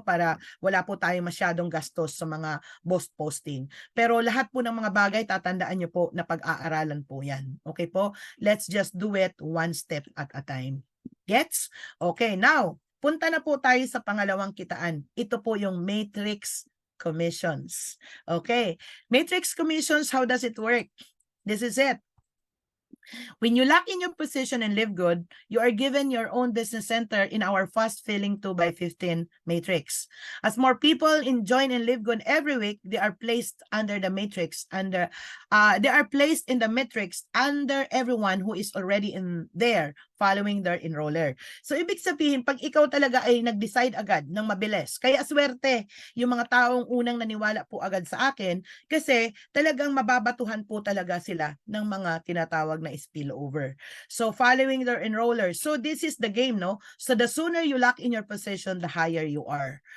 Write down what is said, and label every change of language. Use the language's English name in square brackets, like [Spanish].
[Filipino] Para wala po tayo masyadong gastos sa mga posting. Pero lahat po ng mga bagay, tatandaan nyo po na pag-aaralan po yan. Okay po? [English] Let's just do it one step at a time. Gets? [Filipino] Okay, now, punta na po tayo sa pangalawang kitaan. Ito po yung matrix commissions. Okay. [English] Matrix commissions, how does it work? This is it. When you lock in your position and live good, you are given your own business center in our fast filling 2x15 matrix. As more people join and live good every week, they are placed under the matrix. They are placed in the matrix under everyone who is already in there following their enroller. [Filipino] So, ibig sabihin, pag ikaw talaga ay nag-decide agad ng mabilis, kaya swerte yung mga taong unang naniwala po agad sa akin kasi talagang mababatuhan po talaga sila ng mga tinatawag na spillover. [English] So, following their enroller. So, this is the game, no? So, the sooner you lock in your position, the higher you are.